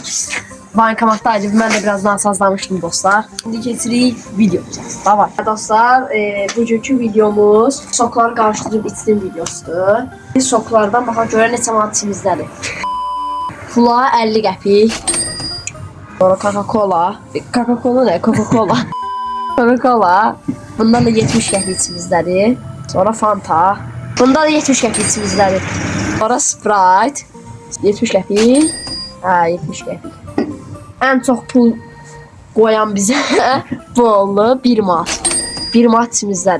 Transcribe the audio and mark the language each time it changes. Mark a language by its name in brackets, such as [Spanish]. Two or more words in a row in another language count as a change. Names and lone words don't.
[Azerbaijani] Bankomatdaydı, mən də biraz nasazlamışdım dostlar. İndi keçirik videomuza. Davay. Dostlar, bugünkü videomuz sokları qarışdırıb içdim videosudur. Biz soklardan baxaq görə neçə manat içimizdədir. Fula 50 qəpik. Sonra Coca-Cola. Coca-Cola nə? Coca-Cola. Coca-Cola. Bundan da 70 qəpik içimizdədir. Sonra Fanta. Bunda da 70 qəpik içimizdədir. Sonra Sprite. 70 qəpik. Hə, 70 qəpik. Ən çox pul qoyan bizə bu oldu 1 manat. 1 manat içimizdədir.